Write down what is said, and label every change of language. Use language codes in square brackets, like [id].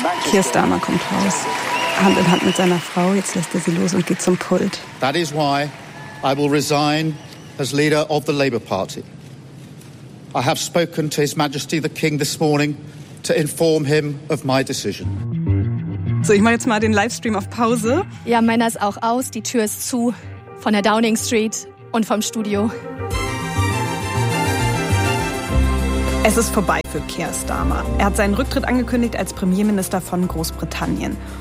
[de] Keir Starmer kommt raus, Hand in Hand mit seiner Frau. Jetzt lässt er sie los und geht zum Pult. [en] That is why I will resign as leader of the Labour Party. I have spoken to His Majesty the King this morning to inform him of my decision. [de] So, ich mache jetzt mal den Livestream auf Pause. Ja, meiner ist auch aus. Die Tür ist zu von der Downing Street und vom Studio. Es ist vorbei für Keir Starmer. Er hat seinen Rücktritt angekündigt als Premierminister von Großbritannien.